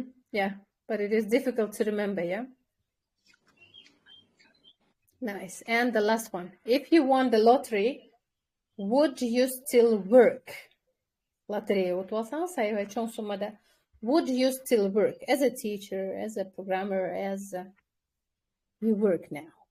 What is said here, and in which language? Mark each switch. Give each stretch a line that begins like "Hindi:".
English: Yeah, but it is difficult to remember, yeah? Nice. And the last one. If you won the lottery, would you still work?
Kyrgyz: Лотерея утуп алсаңыз, аябай чоң суммада.
English: Would you still work as a teacher, as a programmer, as you work now?